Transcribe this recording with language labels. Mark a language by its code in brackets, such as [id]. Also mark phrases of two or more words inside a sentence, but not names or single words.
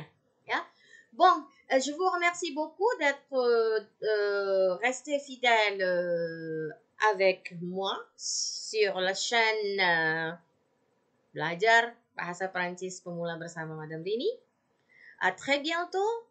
[id] Ya. [fr] Bon, je vous remercie beaucoup d'être resté fidèle avec moi sur la chaîne Belajar Bahasa Perancis Pemula bersama Madam Rini. À très bientôt.